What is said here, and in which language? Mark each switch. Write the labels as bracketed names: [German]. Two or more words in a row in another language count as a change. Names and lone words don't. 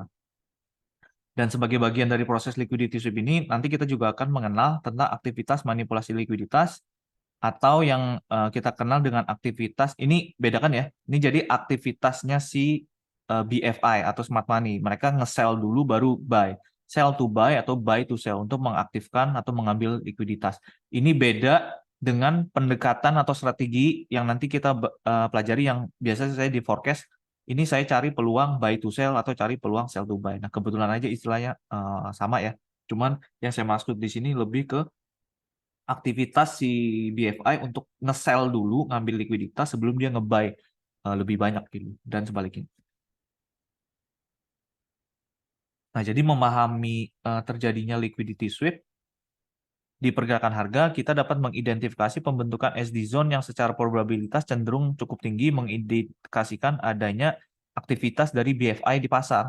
[Indonesian] Dan sebagai bagian dari proses [English] liquidity sweep [Indonesian] ini, nanti kita juga akan mengenal tentang aktivitas manipulasi likuiditas atau yang kita kenal dengan aktivitas, ini bedakan ya, ini jadi aktivitasnya si BFI atau [English] smart money. [Indonesian] Mereka nge-sell dulu baru buy. [English] Sell to buy [Indonesian] atau [English] buy to sell [Indonesian] untuk mengaktifkan atau mengambil likuiditas. Ini beda dengan pendekatan atau strategi yang nanti kita pelajari yang biasa saya di forecast. Ini saya cari peluang [English] buy to sell [Indonesian] atau cari peluang [English] sell to buy. [Indonesian] Nah, kebetulan aja istilahnya sama ya. Cuman yang saya maksud di sini lebih ke aktivitas si BFI untuk nge-sell dulu, ngambil likuiditas sebelum dia nge-buy lebih banyak gitu, dan sebaliknya. Nah, jadi memahami terjadinya [English] liquidity sweep [Indonesian] di pergerakan harga, kita dapat mengidentifikasi pembentukan [English] SD zone [Indonesian] yang secara probabilitas cenderung cukup tinggi mengindikasikan adanya aktivitas dari BFI di pasar.